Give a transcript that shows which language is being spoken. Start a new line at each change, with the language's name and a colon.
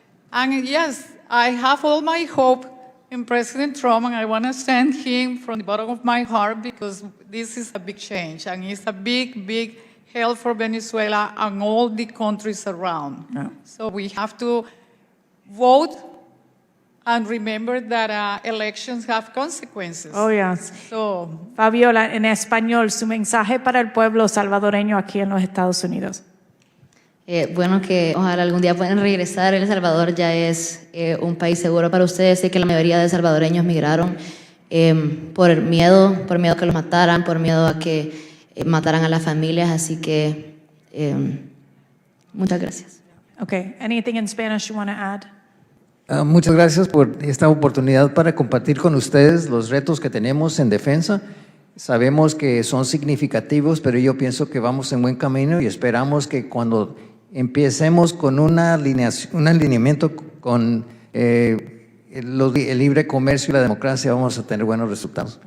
English: And yes, I have all my hope in President Trump, and I want to thank him from the bottom of my heart because this is a big change, and it's a big, big help for Venezuela and all the countries around. Yeah. So we have to vote and remember that elections have consequences. Oh, yes. So,
Spanish: Fabiola, en español, su mensaje para el pueblo salvadoreño aquí en los Estados Unidos. Bueno, que ojalá algún día puedan regresar. El Salvador ya es un país seguro para ustedes. Sé que la mayoría de salvadoreños migraron por miedo que los mataran, por miedo a que mataran a las familias. Así que muchas gracias.
English: Okay, anything in Spanish you want to add?
Spanish: Muchas gracias por esta oportunidad para compartir con ustedes los retos que tenemos en defensa. Sabemos que son significativos, pero yo pienso que vamos en buen camino y esperamos que cuando empecemos con un alineamiento con el libre comercio y la democracia, vamos a tener buenos resultados.